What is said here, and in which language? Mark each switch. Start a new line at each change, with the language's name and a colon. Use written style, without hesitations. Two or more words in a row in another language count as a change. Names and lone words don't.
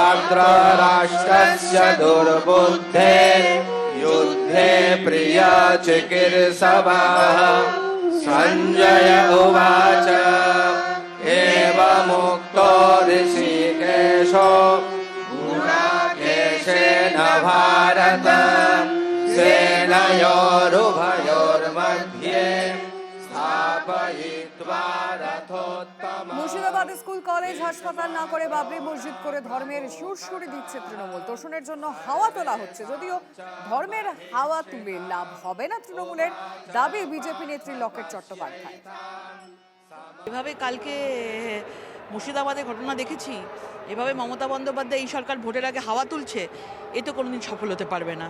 Sanskrit: धृतराष्ट्रस्य दुर्बुद्धेः युद्धे प्रिया चिकीर्षवः सञ्जय उवाच एवमुक्तो ऋषिकेशो गुडाकेशेन भारत सेनयोरुभयोर्मध्ये स्थापयित्वा रथोत्तमः।
Bangla: মুর্শিদাবাদ স্কুল কলেজ হাসপাতাল না করে বাবরি মসজিদ করে ধর্মের সুরসুরি দিচ্ছে তৃণমূল। তোষণের জন্য হাওয়া তোলা হচ্ছে, যদিও ধর্মের হাওয়া তুলে লাভ হবে না তৃণমূলের, দাবি বিজেপি নেত্রী লকেট চট্টোপাধ্যায়। এভাবে কালকে মুর্শিদাবাদে ঘটনা দেখেছি, এভাবে মমতা বন্দ্যোপাধ্যায় এই সরকার ভোটের আগে হাওয়া তুলছে, এ তো কোনোদিন সফল হতে পারবে না।